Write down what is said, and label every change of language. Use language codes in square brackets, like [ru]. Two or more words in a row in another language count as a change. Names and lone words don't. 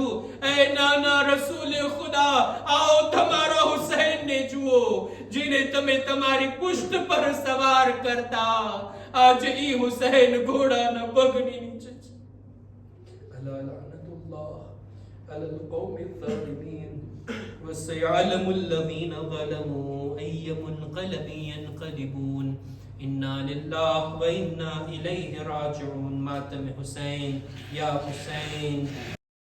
[gu] એ નાના રસૂલે ખુદા, આવો તમારા હુસૈનને જુઓ, જેને તમે તમારી પુષ્ટ પર સવાર કરતા. આજે ઈ હુસૈન ઘોડાના પગની નીચે છે. [ar] ألا لعنة الله على القوم الظالمين وسيعلم الذين ظلموا أي منقلب ينقلبون. انا للہ و انا الیہ راجعون. [ur] ماتم حسین یا حسین.